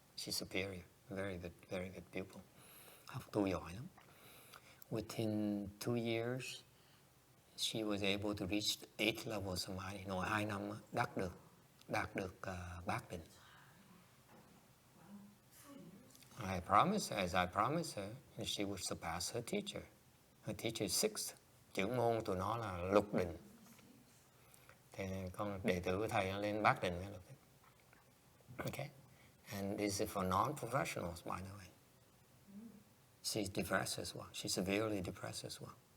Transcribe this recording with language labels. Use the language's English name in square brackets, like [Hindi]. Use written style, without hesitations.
[English] She's superior, very good pupil. [Vietnamese] Học tu giỏi lắm. [English] Within 2 years, she was able to reach 8th level samadhi. [Vietnamese] Nội 2 năm đạt được bát định. [English] I promised her, she would surpass her teacher. Her teacher is 6th. [Vietnamese] Trưởng môn tụi nó là lục định. Thì con đệ tử của thầy lên bát định. [English] Okay. And this is for non-professionals, by the way. She's depressed as well. She's severely depressed as well.